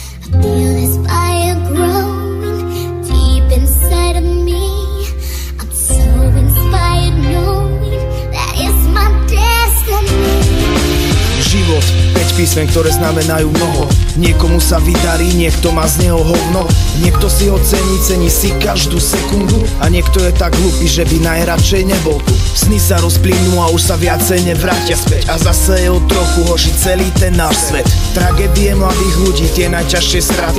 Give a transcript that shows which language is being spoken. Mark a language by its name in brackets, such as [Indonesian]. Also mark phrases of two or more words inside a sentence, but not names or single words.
[English] Feel this fire growing deep inside of me. I'm so inspired knowing that it's my destiny. [Slovak] Život, 5 písmen, ktoré znamenajú mnoho. Niekomu sa vydarí, niekto má z neho hovno. Niekto si ho cení, cení si každú sekundu. A niekto je tak hlupý, že by najradšej nebol tu. Sny sa rozplynú a už sa viacej nevrátia späť. A zase je o trochu horší celý ten náš svet. Tragédie mladých ľudí, tie najťažšie straty.